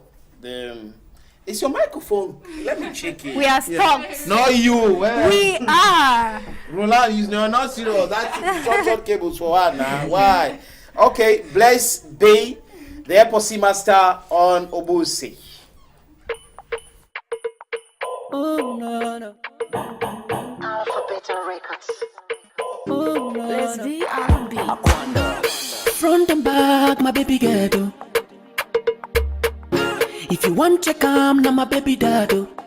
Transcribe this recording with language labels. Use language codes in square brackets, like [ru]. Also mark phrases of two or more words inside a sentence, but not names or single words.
[en] It's your microphone. Let me check it. We are stopped. Not you. We are. Roland, you're not serious. That's short cables for her now. Why? Okay, Blaise Bay, the Epoxy Master on OBU-SI. Oh, no. Alphabet Records. Oh, no. Let's be R&B. Front and back, my baby girl. If you want to come, now my baby daddo.